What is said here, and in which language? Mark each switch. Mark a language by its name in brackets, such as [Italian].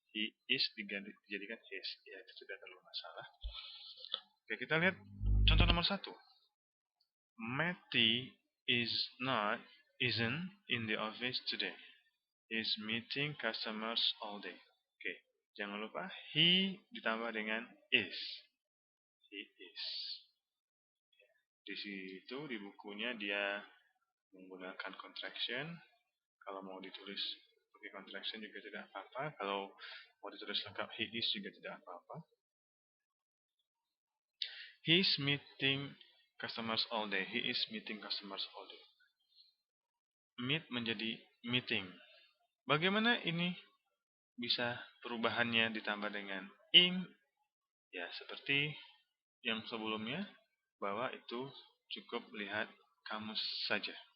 [Indonesian] He is dijadikan his, ya itu tidak terlalu masalah. Oke, kita lihat contoh nomor 1. [English] Matty isn't in the office today. He's meeting customers all day. [Indonesian] Oke, jangan lupa he ditambah dengan is. [English] He is. [Indonesian] Di situ di bukunya dia menggunakan contraction. Kalau mau ditulis pakai contraction juga tidak apa-apa. Kalau mau ditulis lengkap he is juga tidak apa-apa. [English] He is meeting customers all day. He is meeting customers all day. [Indonesian] Meet menjadi meeting. Bagaimana ini bisa perubahannya ditambah dengan ing? Ya, seperti yang sebelumnya, bahwa itu cukup lihat kamus saja.